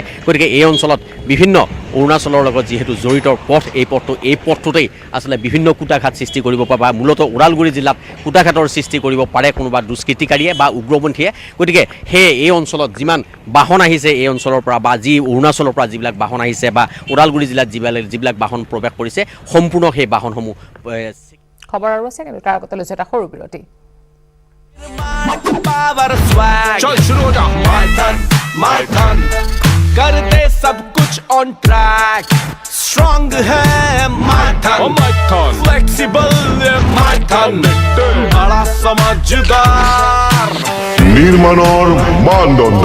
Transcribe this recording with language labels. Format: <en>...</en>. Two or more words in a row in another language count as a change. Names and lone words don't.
<as>গতিকে এই অঞ্চলত বিভিন্ন অৰুণাচলৰ লগত যিহেতু জড়িত পথ, এই পথটোতেই আচলতে বিভিন্ন কুটাঘাত সৃষ্টি কৰিব পাৰে বা মূলতঃ ওদালগুৰি জিলাত কুটাঘাতৰ সৃষ্টি কৰিব পাৰে কোনোবা দুষ্কৃতিকাৰীয়ে বা উগ্ৰপন্থীয়ে। গতিকে সেয়ে এই অঞ্চলত যিমান বাহন আহিছে এই অঞ্চলৰ পৰা বা যি অৰুণাচলৰ পৰা যিবিলাক বাহন আহিছে বা ওদালগুৰি জিলাত যিবিলাক বাহন প্ৰৱেশ কৰিছে সম্পূৰ্ণ সেই বাহনসমূহ খবৰ আৰু আছে কিন্তু তাৰ আগতে লৈছে এটা সৰু বিৰতি।</as> <hi>चल शुरू हो जा माय टन कर दे सब कुछ</hi> <en>on track</en> <hi>स्ट्रांग है माय टन फ्लेक्सिबल माय टन बड़ा समझदार</hi> <as>নির্মাণৰ মানদণ্ড</as>